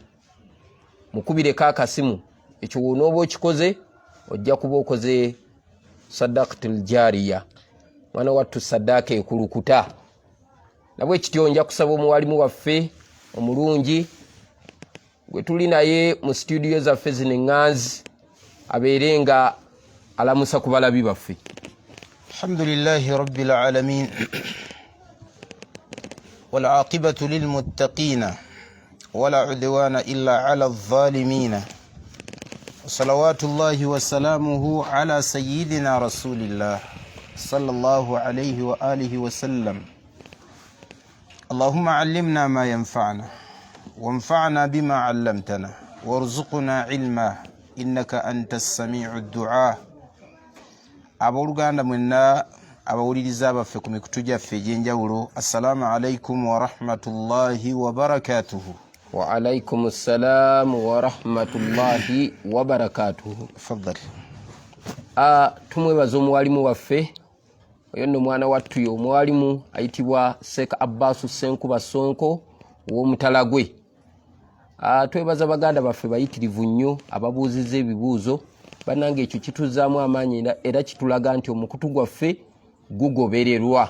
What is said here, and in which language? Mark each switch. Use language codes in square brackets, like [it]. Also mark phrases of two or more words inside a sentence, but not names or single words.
[lg] Mukubireko akasimu, ekyo wonooba okikoze ojja kuba okoze [ar] صدقة جارية, [lg] mwana wattu saddaaka ekulukuta. Nabwekityo nja kusaba omuwalimu waffe omulungi gwe tuli naye mu studio zaffe zino eŋŋanzi abeere nga alamusa ku balabi baffe. [ar] الحمد لله رب العالمين والعاقبة للمتقين ولا عدوان إلا على الظالمين. صلوات الله وسلامه على سيدنا رسول الله صلى الله عليه وعلى آله وسلم. اللهم علمنا ما ينفعنا وانفعنا بما علمتنا وارزقنا علما إنك أنت سميع الدعاء. [lg] Abooluganda mwenna abawuliriza baffe ku mikutu gyaffe egy'enjawulo, [ar] السلام عليكم ورحمة الله وبركاته. وعليكم السلام ورحمة الله وبركاته. Tafadhali. [lg] Tumwebaza omuwalimu waffe oyo nno mwana wattu yo omuwalimu ayitibwa Sheikh Abbas Senkuba Sonko w'Omutalagwe. Twebaza baganda baffe bayitirivu nnyo ababuuzizza ebibuuzo, bannange ekyo kituzaamu amaanyi era kitulaga nti omukutu gwaffe gugobererwa.